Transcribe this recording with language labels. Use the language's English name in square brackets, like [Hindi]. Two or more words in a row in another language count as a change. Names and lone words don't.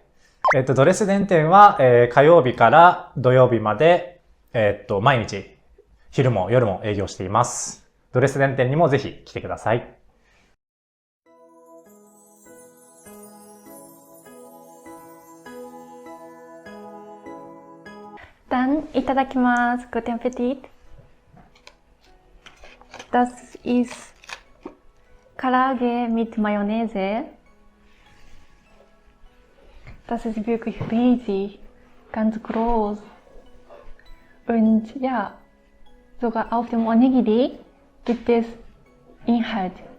[Japanese] ドレスデン店は、火曜日から土曜日まで、毎日、昼も夜も営業しています。ドレスデン店にもぜひ来てください。 [German] Dann,いただきます。Guten Appetit. Das ist Karaage mit Mayonnaise. Das ist wirklich riesig, ganz groß. Und ja, sogar auf dem Onigiri gibt es Inhalt.